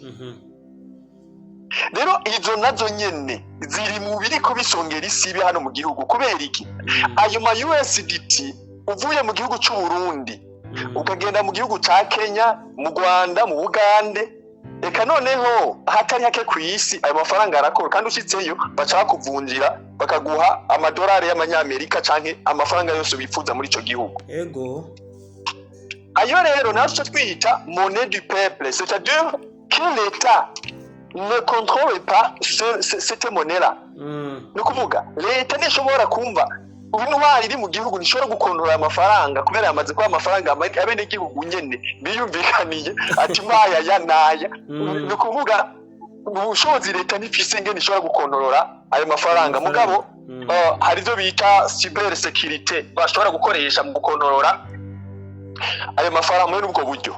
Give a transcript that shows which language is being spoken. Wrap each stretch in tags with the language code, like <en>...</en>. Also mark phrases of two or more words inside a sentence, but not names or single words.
<rn>Rero izo nazo nyene ziri mu biriko bisongera isibe hano mu gihugu kubera iki ayo ma USDT uvuye mu gihugu cy'u Burundi ukagenda mu gihugu ca Kenya mu Rwanda mu Bugande eka noneho hatari hake ku isi ayo mafaranga arakora kandi ushitseyo baca bakuvunjira bakaguha amadolari y'amanyamerika canke amafaranga yose bifuza muri ico gihugu. Ayo rero naco twita</rn> <fr>monnaie du peuple, c'est-à-dire que l'État ne contrôle pas cette monnaie-là.</fr> <rn>Nukuvuga leta nishobora kumva intwari iri mu gihugu nishobora gukontorora amafaranga kubera yamaze kwa amafaranga abene gihugu nyene biyumvikaniye ati mwaya yanaya. Nukuvuga ubushobozi leta nifise ngene ishobora gukontorora ayo mafaranga mugabo hari zo bita</rn> <en>cyber security</en> <rn>bashobora gukoresha mu gukontorora ayo mafaranga muri ubwo buryo.</rn>